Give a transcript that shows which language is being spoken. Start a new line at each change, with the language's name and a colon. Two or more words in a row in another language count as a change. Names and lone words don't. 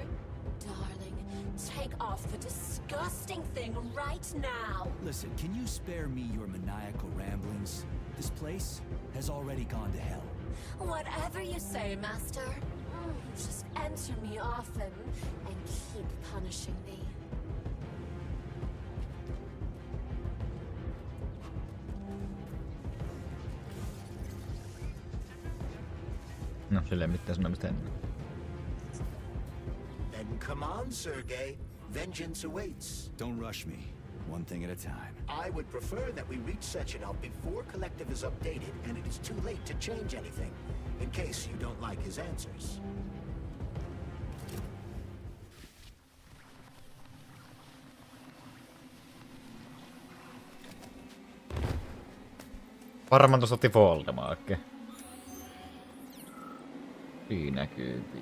English: Darling, take off the disgusting thing right now. Listen, can you spare me your maniacal ramblings? This place has already gone to hell. Whatever you say, Master. Just answer me often and keep punishing me.
Finnish: No, silleen mitään sanomista ennen.
English: Then come on, Sergei. Vengeance awaits. Don't rush me. One thing at a time. I would prefer that we reach Sechenov before Collective is updated and it is too late to change anything, in case you don't like his answers.
Finnish: Varmaan tuossa otti Voldemortkin. Siinä näkyy.